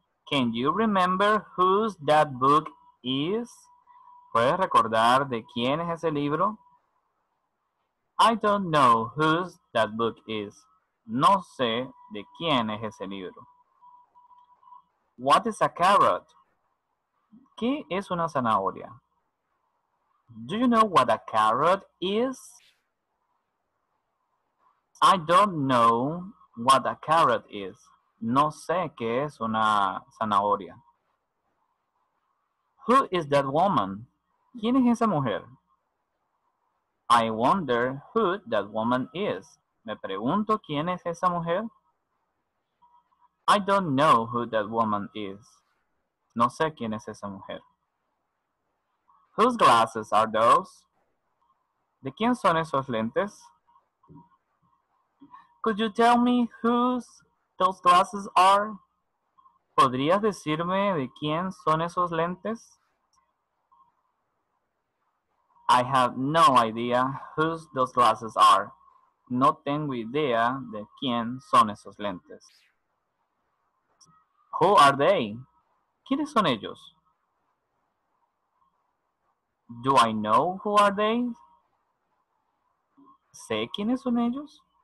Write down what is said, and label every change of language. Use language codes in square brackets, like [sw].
[en] Can you remember whose that book is? [es] ¿Puedes recordar de quién es ese libro? [en] I don't know whose that book is. [es] No sé de quién es ese libro. [en] What is a carrot? [es] ¿Qué es una zanahoria? [en] Do you know what a carrot is? I don't know what a carrot is. [es] No sé qué es una zanahoria. [en] Who is that woman? [es] ¿Quién es esa mujer? [en] I wonder who that woman is. [es] Me pregunto quién es esa mujer. [en] I don't know who that woman is. [es] No sé quién es esa mujer. [en] Whose glasses are those? [es] ¿De quién son esos lentes? [en] Could you tell me whose those glasses are? [es] ¿Podrías decirme de quién son esos lentes? [en] I have no idea whose those glasses are. [es] No tengo idea de quién son esos lentes. [en] Who are they? [es] ¿Quiénes son ellos? [en] Do I know who are they? [es] ¿Sé quiénes son ellos?